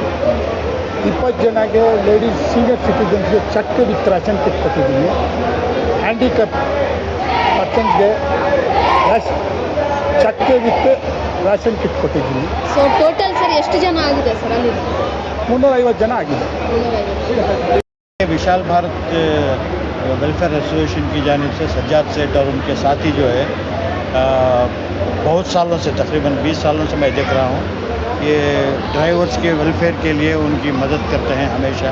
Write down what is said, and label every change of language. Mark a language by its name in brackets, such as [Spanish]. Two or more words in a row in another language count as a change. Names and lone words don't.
[Kannada] 20 ಜನಗೆ [English] ladies senior citizens-ge check with ration kit [Kannada] ಕೊಟ್ಟಿದ್ದೀನಿ. [English] handicap persons-ge check with ration kit [Kannada] ಕೊಟ್ಟಿದ್ದೀನಿ. [English] so total sir [Kannada] ಎಷ್ಟು ಜನ ಆಗಿದೆ ಸರ್ ಅಲ್ಲಿ? 350 ಜನ ಆಗಿದೆ. [Hindi] विशाल भारत वेलफेयर एसोसिएशन की जानिब से सज्जाद सेठ और उनके साथी जो है बहुत सालों से, तकरीबन 20 सालों से मैं देख रहा हूँ, ये ड्राइवर्स के वेलफेयर के लिए उनकी मदद करते हैं हमेशा।